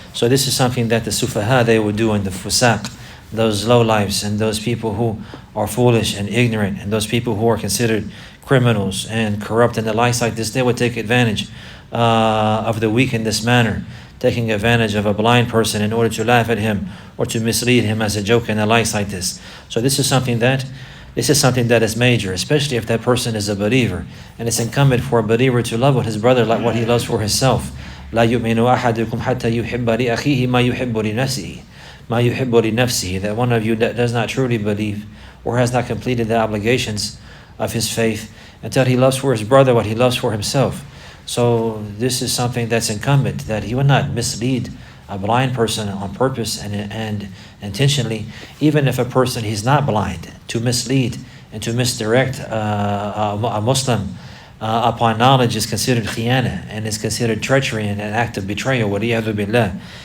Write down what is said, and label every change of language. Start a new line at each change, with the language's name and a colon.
English: So this is something that the sufaha, they would do, and the fusaq, those low lives, and those people who are foolish and ignorant, and those people who are considered criminals and corrupt and the likes like this, they would take advantage of the weak in this manner, taking advantage of a blind person in order to laugh at him or to mislead him as a joke and the likes like this. So this is something that is major, especially if that person is a believer, and it's incumbent for a believer to love his brother like what he loves for himself.
Arabic: لا يؤمن أحدكم حتى يحب لأخيه ما يحب لنفسه.
English: That one of you that does not truly believe or has not completed the obligations of his faith until he loves for his brother what he loves for himself. So this is something that's incumbent, that he would not mislead a blind person on purpose and intentionally, even if a person, he's not blind, to mislead and to misdirect a Muslim upon knowledge is considered khiyana, and is considered treachery and an act of betrayal, waliyadu billah.